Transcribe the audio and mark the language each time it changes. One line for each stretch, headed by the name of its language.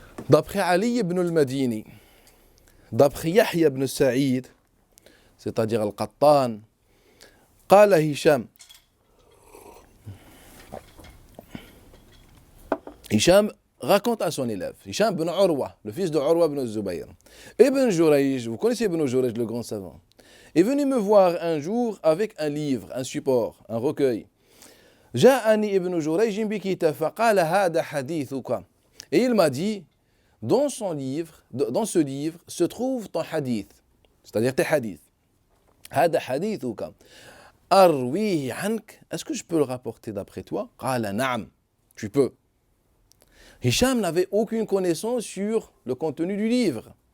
French: D'après Ali ibn al-Madini, d'après Yahya ibn Sa'id, c'est-à-dire Al-Qattan,
Arabic: قال هشام
French: raconte à son élève, Hisham ibn Urwa, le fils de Urwa ibn Zubayr. Ibn Jurayj, vous connaissez Ibn Jurayj, le grand savant, est venu me voir un jour avec un livre, un support, un recueil.
Arabic: جاءني ابن جريج بكتاب فقال هذا حديثك.
French: Et il m'a dit, dans ce livre se trouve ton hadith, c'est-à-dire tes hadiths.
Arabic: هذا حديثك أرويه عنك.
French: Est-ce que je peux le rapporter d'après toi?
Arabic: قال نعم,
French: tu peux. Hisham n'avait aucune connaissance sur le contenu du livre.